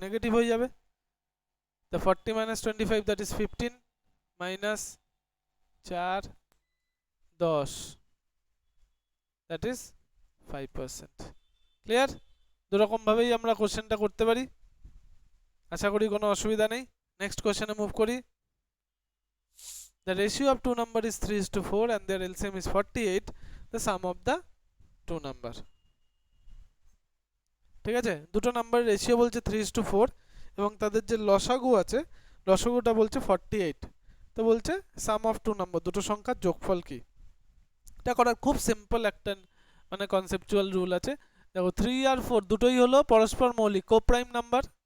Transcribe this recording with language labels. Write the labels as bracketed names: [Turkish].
[Bangla] Negative হয়ে যাবে। তো 40 minus 25 that is 15 minus 4 10 that is 5%। Clear? দুরকম ভাবেই আমরা কোশ্চেনটা করতে পারি, আশা করি কোনো অসুবিধা নেই। নেক্সট কোশ্চেনে মুভ করি। [English] The ratio of two number is 3:4 and their LCM is 48, the sum of the two number। [Bangla] ঠিক আছে, দুটো নাম্বারের রেশিও বলছে 3:4 এবং তাদের যে লসাগু আছে লসাগুটা বলছে 48, তো বলছে সাম অফ টু নাম্বার, দুটো সংখ্যার যোগফল কি। এটা করার খুব সিম্পল একটা মানে কনসেপচুয়াল রুল আছে। দেখো 3 আর 4 দুটোই হলো পরস্পর মৌলিক কোপ্রাইম নাম্বার।